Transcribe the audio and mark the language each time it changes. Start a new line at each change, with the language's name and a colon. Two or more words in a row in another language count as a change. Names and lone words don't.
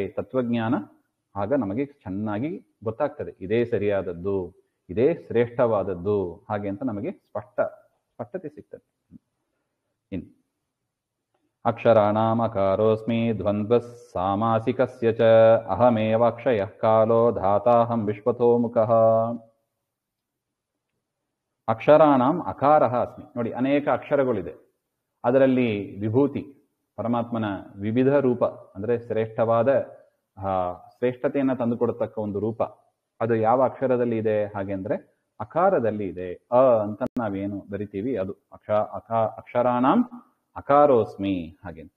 Kannada: ತತ್ವಜ್ಞಾನ ಆಗ ನಮಗೆ ಚೆನ್ನಾಗಿ ಗೊತ್ತಾಗ್ತದೆ, ಇದೇ ಸರಿಯಾದದ್ದು, ಇದೇ ಶ್ರೇಷ್ಠವಾದದ್ದು ಹಾಗೆ ಅಂತ ನಮಗೆ ಸ್ಪಷ್ಟತೆ ಸಿಗ್ತದೆ.
Sanskrit: ಇನ್ನು ಅಕ್ಷರಾಣಾಂ ಅಕಾರೋಸ್ಮಿ ದ್ವಂದ್ವ ಸಾಮಾಸಿಕಸ್ಯ ಚ ಅಹಮೇವ ಅಕ್ಷಯಃ ಕಾಲೋ ಧಾತಾಹಂ ವಿಶ್ವತೋ ಮುಖಃ. ಅಕ್ಷರಾಣಾಂ ಅಕಾರಃ ಅಸ್ಮಿ.
Kannada: ನೋಡಿ, ಅನೇಕ ಅಕ್ಷರಗಳಿದೆ. ಅದರಲ್ಲಿ ವಿಭೂತಿ, ಪರಮಾತ್ಮನ ವಿವಿಧ ರೂಪ ಅಂದ್ರೆ ಶ್ರೇಷ್ಠತೆಯನ್ನು ತಂದುಕೊಡತಕ್ಕ ಒಂದು ರೂಪ, ಅದು ಯಾವ ಅಕ್ಷರದಲ್ಲಿ ಇದೆ ಹಾಗೆ ಅಂದ್ರೆ ಅಕಾರದಲ್ಲಿ ಇದೆ. ಅಂತ ನಾವೇನು ಬರಿತೀವಿ ಅದು
Sanskrit: ಅಕ್ಷರಾಣಾಂ ಅಕಾರೋಸ್ಮಿ
Kannada: ಹಾಗೆ ಅಂತ.